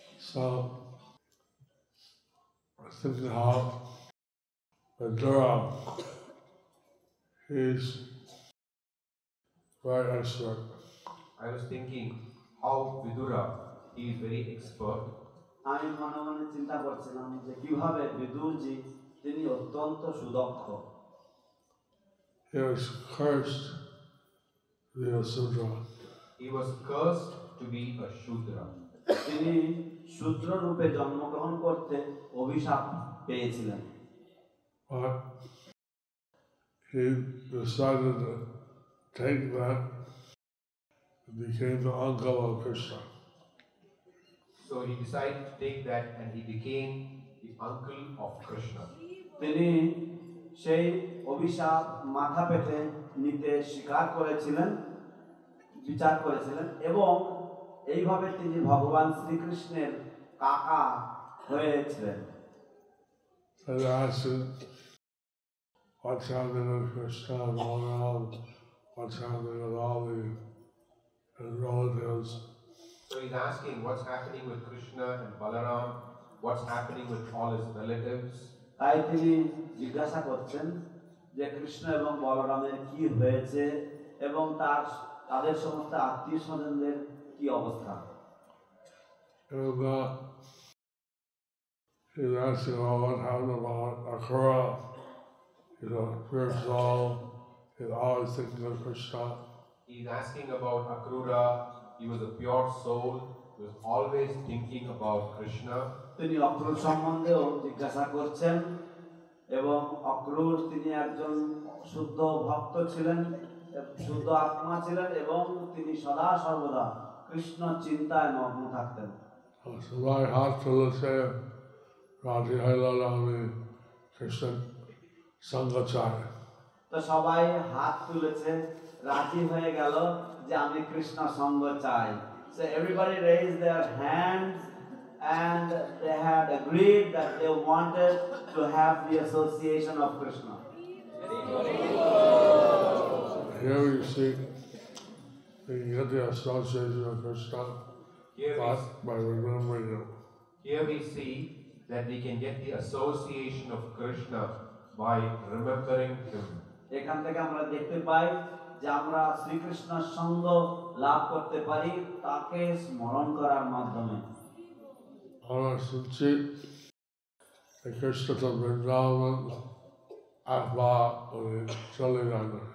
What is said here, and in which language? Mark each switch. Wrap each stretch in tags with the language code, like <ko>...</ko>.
<en>So I think how Vidura, he's very expert. I was thinking how Vidura, he is very expert.</en> <bn>আমি মনে মনে চিন্তা করছিলাম যে কিভাবে বিদুরজি অত্যন্ত সুদক্ষ।</bn> <en>He was cursed to be a Sudra. He was cursed to be a Shudra.</en> <bn>তিনি শূদ্র রূপে জন্মগ্রহণ করতে অভিশাপ পেয়েছিলেন।</bn> <en>But he decided to take that and became the uncle of Krishna. So he decided to take that and he became the uncle of Krishna.</en> <bn>তিনি সেই অভিশাপ মাথা পেতে নিতে স্বীকার করেছিলেন, বিচার করেছিলেন এবং এইভাবে তিনি ভগবান শ্রীকৃষ্ণের কাকা হয়েছিলেন।</bn> <en>So they asked him, what's happening with Krishna and Balaram? What's happening with all the relatives? So he's asking what's happening with Krishna and Balaram, what's happening with all his relatives.</en> <bn>তাই তিনি জিজ্ঞাসা করছেন যে কৃষ্ণ এবং বলরামের কি হয়েছে এবং তাদের সমস্ত আত্মীয় স্বজনদের কি অবস্থা।</bn> <en>And he's asking, well, what happened about Akura? He's a pure soul. He's always thinking of Krishna. He's asking about Akrura. He was a pure soul. He was always thinking about Krishna.</en> <bn>তিনি অক্রুর সম্বন্ধেও জিজ্ঞাসা করছেন এবং অক্রুর তিনি একজন শুদ্ধ ভক্ত ছিলেন, শুদ্ধ আত্মা ছিলেন এবং তিনি সদা সর্বদা কৃষ্ণ চিন্তায় মগ্ন থাকতেন। সবাই হাত তুলেছে, রাজি হইল আমি কৃষ্ণ সঙ্গ চাই। তো সবাই হাত তুলেছে, রাজি হয়ে গেল যে আমি কৃষ্ণ সঙ্গ চাই।</bn> <en>So everybody raised their hands and they had agreed that they wanted to have the association of Krishna. Here we see we get the association of Krishna by remembering him. Here we see that we can get the association of Krishna by remembering him.</en> <bn>এখান থেকে আমরা দেখতে পাই যে আমরা শ্রীকৃষ্ণের সঙ্গ লাভ করতে পারি তাকে স্মরণ করার মাধ্যমে। আমরা শুনছি কৃষ্ণ তো বৃন্দাবন একবার চলে যান।</bn>